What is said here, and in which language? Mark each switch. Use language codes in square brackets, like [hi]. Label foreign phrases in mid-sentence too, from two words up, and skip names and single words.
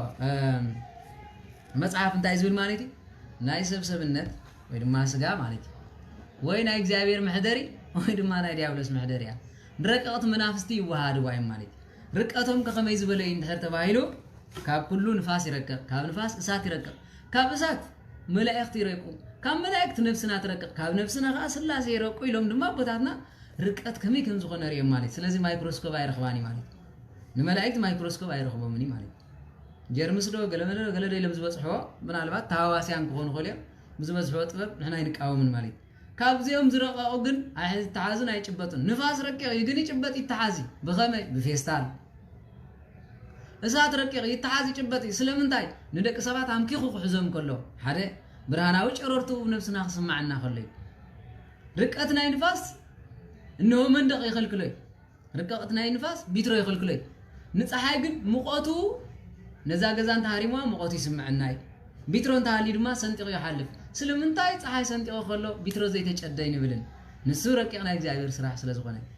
[ti] መጽሐፍ እንታይ ዝብል ማለት ናይ ሰብሰብነት ወይ ድማ ስጋ ማለት ወይ ናይ እግዚአብሔር ምሕደሪ ወይ ድማ ናይ ዲያብሎስ ምሕደሪ ያ ረቀቕት መናፍስቲ ይወሃድ ወይ ማለት ርቀቶም ከመይ ዝበለ እንድሕር ተባሂሉ ካብ ኩሉ ንፋስ ይረቅቕ ካብ ንፋስ እሳት ይረቅቕ ካብ እሳት መላእክት ይረቁ ካብ መላእክት ነፍስና ትረቅቕ ካብ ነፍስና ኸ ስላሴ ይረቁ ኢሎም ድማ ቦታትና ርቀት ከመይ ከም ዝኾነ ሪኦም ማለት ስለዚህ ማይክሮስኮፕ አይረኽባኒ ማለት ንመላእክት ማይክሮስኮፕ አይረኽቦምኒ ማለት ጀርምስዶ ገለመለ ኢሎም ዝበጽሕዎ ምናልባት ተሃዋስያን ክኾኑ ኾልዮም ብዝበጽሕዎ ጥበብ ንሕና ይንቃወምን ማለት ካብዚኦም ዝረቀቑ ግን አይተሓዝን አይጭበጡን ንፋስ ረቂቕ ግን ይጭበጥ ይተሓዚ በኸመይ በፌስታል እሳት ረቂቕ ይተሓዚ ይጭበጥ ስለምንታይ ንደቂ ሰባት አምኪኹ ክሕዞም ከሎ ሓደ ብርሃናዊ ጨረርቱ ነፍስና ክስማዓና ከሎ ርቀት ናይ ንፋስ እንሆ መንደቕ ይኸልክሎ ርቀት ናይ ንፋስ ቢትሮ ይኸልክሎ ንፀሓይ ግን ሙቐቱ ነዛ ገዛን ተሃሪሟ ሙቐቱ ይስምዓና ቢትሮ እንተሃሊ ድማ ሰንጢቑ ይሓልፍ ስለምንታይ ፀሓይ ሰንጢቑ ከሎ ቢትሮ ዘይተጨደይ ንብልን ንሱ ረቂቕ ናይ እግዚአብሔር ስራሕ ስለዝኾነ